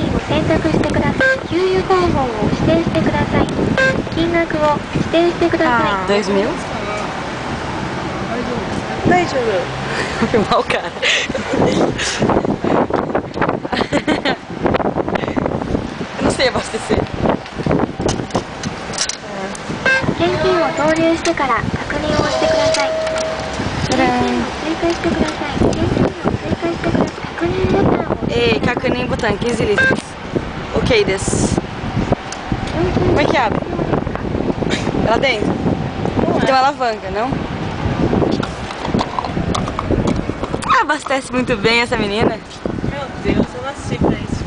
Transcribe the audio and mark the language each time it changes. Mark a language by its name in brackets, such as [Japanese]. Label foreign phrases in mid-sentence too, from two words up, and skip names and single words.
[Japanese] 選択してください。給油方法を指定してください。金額を指定してください。 2.000? [Portuguese] Daí, juro. Vou filmar o cara. Eu não sei abastecer. [Japanese] 現金を投入してから確認をしてください。現金を追加してください。現金を追加してください。確認ボタンを。 [Portuguese] Ei, [Japanese] 確認ボタン, [Portuguese] 15 litros. Ok, des. Como é que abre? Lá dentro? Tem uma alavanca, não? Abastece muito bem essa menina. Meu Deus, eu nasci pra isso.